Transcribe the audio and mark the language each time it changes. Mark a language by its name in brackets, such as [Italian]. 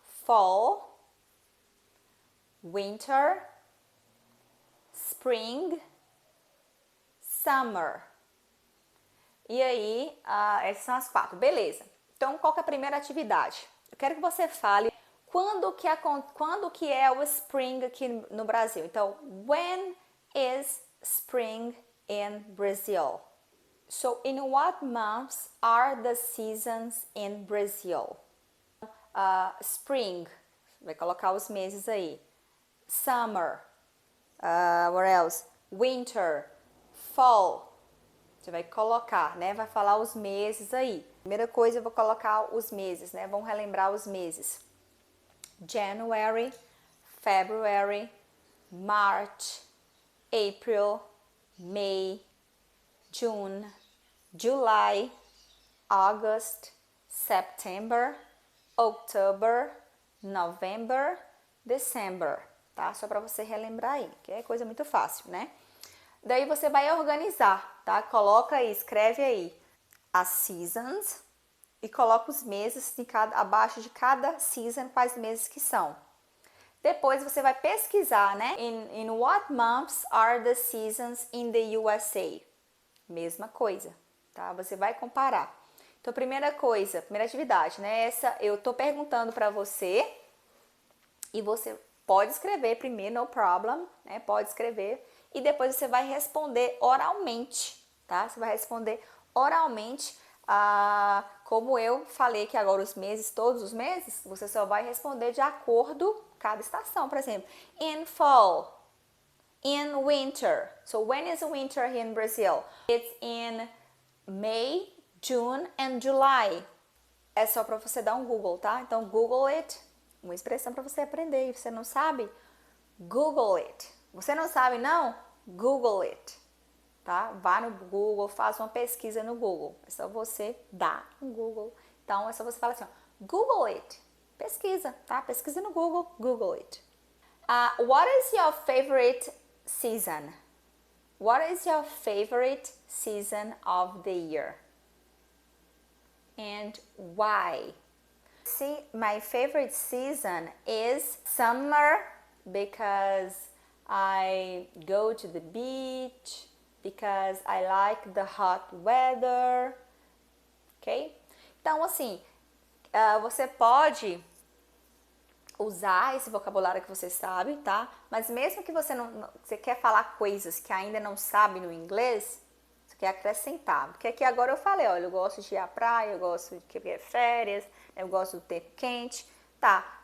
[English] Fall, winter, spring, summer. [Portuguese] E aí, essas são as 4, beleza. Então, qual que é a primeira atividade? Eu quero que você fale quando que é o spring aqui no Brasil. [English] Então, when is spring in Brazil? So, in what months are the seasons in Brazil? [Portuguese] Spring, vai colocar os meses aí. [English] Summer, what else? Winter, fall. [Portuguese] Você vai colocar, né? Vai falar os meses aí. Primeira coisa, eu vou colocar os meses, né? Vamos relembrar os meses. [English] January, February, March, April, May, June, July, August, September, October, November, December, tá? [Portuguese] Só para você relembrar aí, que é coisa muito fácil, né? Daí você vai organizar, tá? Coloca aí, escreve aí as seasons e coloca os meses abaixo de cada season, quais meses que são. Depois você vai pesquisar, né? [English] In what months are the seasons in the USA? [Portuguese] Mesma coisa, tá? Você vai comparar. Então, primeira coisa, primeira atividade, né? Essa eu tô perguntando para você e você pode escrever primeiro, [English] no problem, [Portuguese] né? Pode escrever e depois você vai responder oralmente, tá? Você vai responder oralmente, como eu falei que agora os meses, todos os meses, você só vai responder de acordo com cada estação, por exemplo, [English] in fall, in winter. So when is winter here in Brazil? It's in May, June and July. [Portuguese] É só para você dar um Google, tá? Então [English] Google it, [Portuguese] uma expressão para você aprender. E você não sabe? Google it. Você não sabe não? [English] Google it, [Portuguese] tá? Vá no Google, faça uma pesquisa no Google. É só você dar um Google. Então é só você falar assim, ó, [English] Google it. [Portuguese] Pesquisa, tá? Pesquisa no Google, [English] Google it. What is your favorite season? What is your favorite season of the year? And why? See, my favorite season is summer because I go to the beach, because I like the hot weather, ok? [Portuguese] Então, assim, você pode usar esse vocabulário que você sabe, tá? Mas mesmo que você quer falar coisas que ainda não sabe no inglês, você quer acrescentar. Porque aqui agora eu falei, olha, eu gosto de ir à praia, eu gosto de querer férias, eu gosto do tempo quente, tá?